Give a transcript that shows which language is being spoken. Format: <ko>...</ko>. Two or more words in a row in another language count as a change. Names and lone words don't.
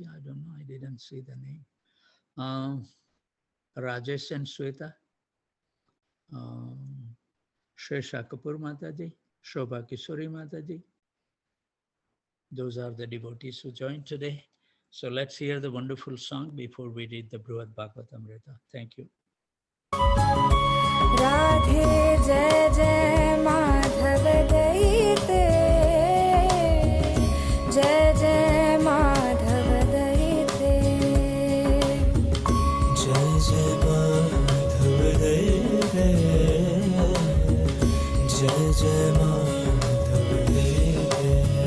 <en>I don't know, I didn't see the name. Rajesh and Sweta, Shresha Kapoor Mataji, Shobha Kishori Mataji. Those are the devotees who joined today. So let's hear the wonderful song before we read the Brihad Bhagavatamrita. Thank you.</en> <bn>রাধে জয় জয় মাধব দয়িতে, জয় জয় মাধব দয়িতে, জয় জয় মাধব দয়িতে, জয় জয় মাধব দয়িতে.</bn>